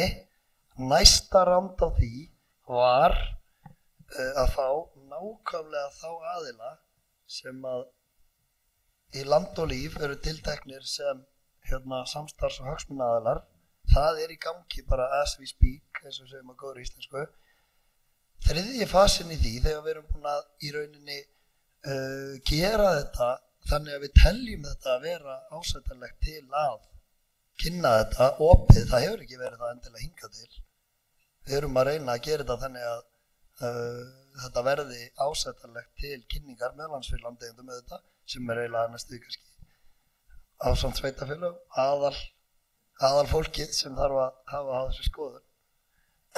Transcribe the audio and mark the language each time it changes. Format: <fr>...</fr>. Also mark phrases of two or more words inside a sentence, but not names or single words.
<is>Næsta ránd á því var að fá nákvæmlega þá aðila sem að í Land og Líf eru tilteknir sem samstarfs- og hagsmunaaðilar. Það er í gangi bara</is> <en>as we speak,</en> <is>eins og segjum að góður íslensku. Þriðji fasinn í því þegar við erum búin að í rauninni gera þetta þannig að við teljum þetta að vera ásættanlegt til að kynna þetta opið. Það hefur ekki verið það endilega hingað til. Við erum að reyna að gera þetta þannig að þetta verði ásættanlegt til kynningar meðlans fyrir landeigendum auðvitað, sem er eiginlega næstu kannski ásamt sveitafélög, aðal fólkið sem þarf að hafa á þessu skoðun.</is>